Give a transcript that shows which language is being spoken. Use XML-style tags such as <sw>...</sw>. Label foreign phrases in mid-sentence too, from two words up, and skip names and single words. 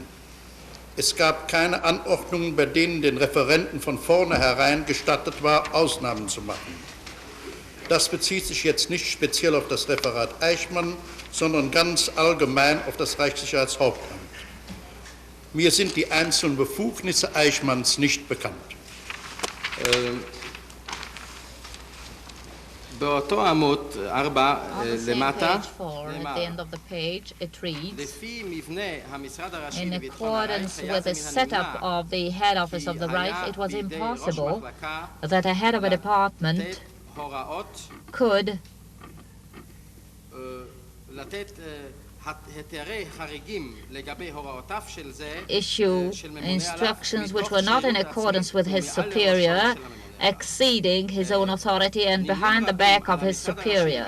<de>Es gab keine Anordnungen, bei denen den Referenten von vornherein gestattet war, Ausnahmen zu machen. Das bezieht sich jetzt nicht speziell auf das Referat Eichmann, sondern ganz allgemein auf das Reichssicherheitshauptamt. Mir sind die einzelnen Befugnisse Eichmanns nicht bekannt.</de> <he>באותו עמוד 4 למטה, לפי מבנה המשרד הראשי לביטחון הרייך,</he> <en>In accordance with the setup of the head office of the Reich, it was impossible that a head of a department could issue instructions which were not in accordance with his superior, exceeding his own authority and behind the back of his superior.</en>